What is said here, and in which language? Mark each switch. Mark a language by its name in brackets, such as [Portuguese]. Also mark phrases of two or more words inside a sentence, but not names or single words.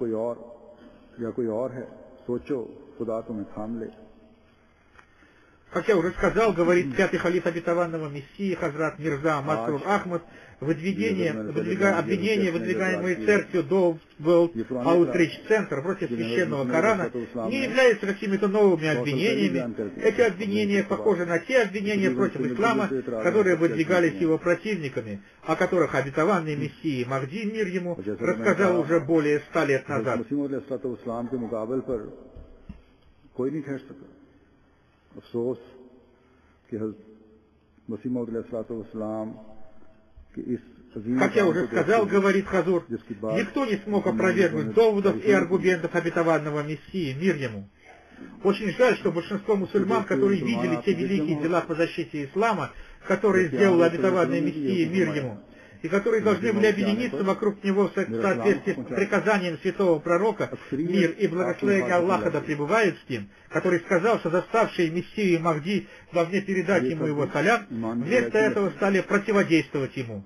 [Russian] Как я уже сказал, говорит пятый халиф обетованного Мессии Хазрат Мирза Масрур Ахмад, обвинения, выдвигаемые церковью Dove World Outreach Center против священного Корана, не являются какими-то новыми обвинениями. Эти обвинения похожи на те обвинения против ислама, которые выдвигались его противниками, о которых обетованный Мессии Махди, мир ему, рассказал уже более 100 лет назад. [Urdu] افسوس کہ مسیح موعود علیہ السلام کے اس [Russian] Как я уже сказал, говорит Хазур, никто не смог опровергнуть доводов и аргументов обетованного Мессии, мир ему. Очень жаль, что большинство мусульман, которые видели те великие дела по защите ислама, которые сделал обетованный Мессия, мир ему, и которые должны были объединиться вокруг него в соответствии с приказанием святого пророка, мир и благословение Аллаха да пребывают с ним, который сказал, что заставшие Мессию и Махди должны передать ему его салям, вместо этого стали противодействовать ему.